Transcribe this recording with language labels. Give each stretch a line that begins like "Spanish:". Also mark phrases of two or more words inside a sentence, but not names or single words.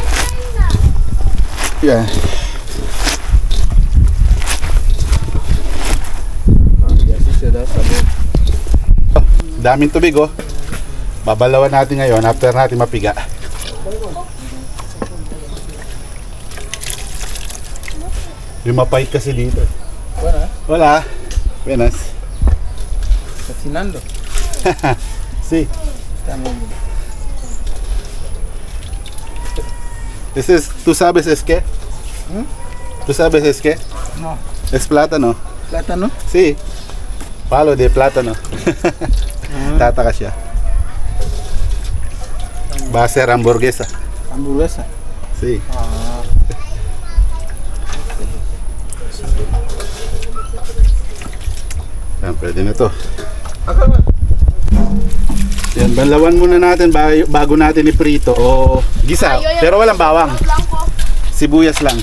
Filipino: Yeah. Daming tubig oh. Babalawan natin ngayon after natin mapiga. Yung mapait kasi dito. Wala. Wala.
Spanish: Buenas. Cocinando. Sí. También. ¿Tú sabes es qué? ¿Tú sabes es qué? No. Es plátano. Plátano. Sí. Palo de plátano.
Filipino: Tataka siya.
Spanish: Va a ser hamburguesa. Hamburguesa. Sí.
Filipino: Yan, pwede na to. Yan, balawan muna natin bago natin iprito o gisa. Pero walang bawang. Sibuyas lang.